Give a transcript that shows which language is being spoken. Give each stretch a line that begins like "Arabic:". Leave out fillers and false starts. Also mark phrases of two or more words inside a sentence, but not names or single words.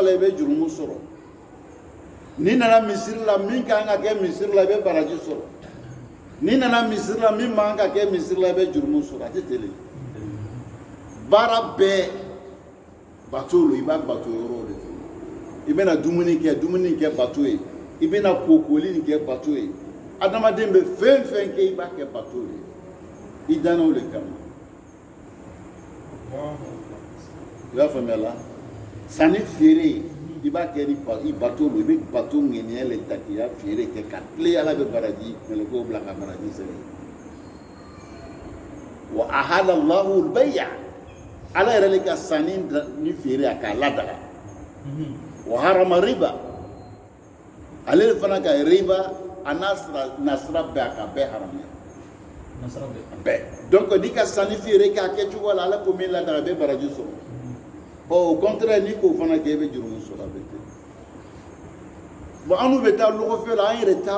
Bambara: la i bɛ jurumu sɔrɔ n'i nana misiri la min kan ka kɛ misiri la i bɛ baraji sɔrɔ n'i nana misiri la min man ka kɛ misiri la i bɛ jurumu sɔrɔ a tɛ teli baara bɛɛ bato don i b'a bato yɔrɔ de fɛ i bɛna dumuni kɛ bato ye i bɛna kokoli nin kɛ bato ye adamaden bɛ fɛn fɛn kɛ i b'a kɛ bato ye i danna o de kama i b'a faamuya la sanni feere i b'a kɛ ni bato don i bɛ bato ŋɛniya le ta k'i ka feere kɛ ka tile ala bɛ baraji mɛlɛkɛw bila ka baraji sɛbɛn
Arabic: وأحل الله البيع
Bambara: ala yɛrɛ le ka sanni ni feere a k'a ladaga
Arabic: وحرم الربا
Bambara: ale fana ka riba a n'a nasira bɛɛ a ka bɛɛ haramuya bɛɛ donc n'i ka sanni feere k'a kɛcogo la ala ko min ladaga a bɛ baraji sɔrɔ
French: au contraire
Bambara: n'i k'o fana kɛ i bɛ jurumu sɔrɔ a bɛ ten bon an n'u bɛ taa lɔgɔfɛ la an yɛrɛ t'a